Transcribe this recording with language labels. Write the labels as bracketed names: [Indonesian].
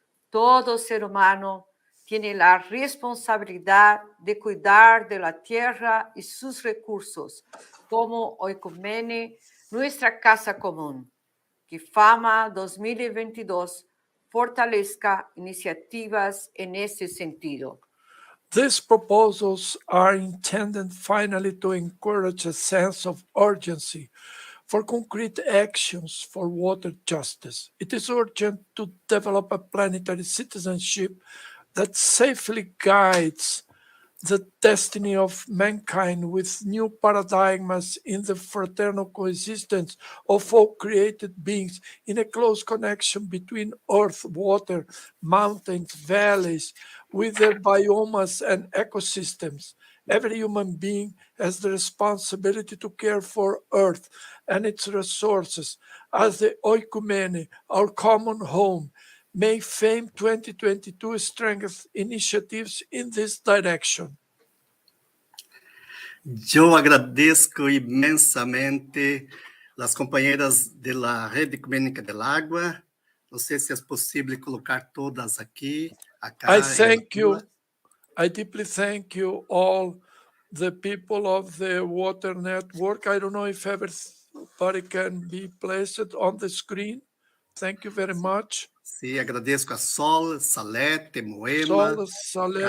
[Spanish] Todo ser humano tiene la responsabilidad de cuidar de la tierra y sus recursos, como oicumene, nuestra casa común. Que Fama 2022 fortalezca iniciativas en ese sentido. [English] These proposals are intended finally to encourage a sense of urgency for concrete actions for water justice. It is urgent to develop a planetary citizenship that safely guides the destiny of mankind with new paradigms in the fraternal coexistence of all created beings in a close connection between earth, water, mountains, valleys, with their biomes and ecosystems. Every human being has the responsibility to care for earth and its resources as the oikumene, our common home. May FAME 2022 strengthen initiatives in this direction. [Portuguese] Eu agradeço imensamente as companheiras da Rede Ecumênica del Água. Não sei se é possível colocar todas aqui. [English] I thank you. I deeply thank you all the people of the Water Network. I don't know if everybody can be placed on the screen. Thank you very much. [Portuguese] Sim, agradeço a Sol, Salete, Moema, Sol, Salete,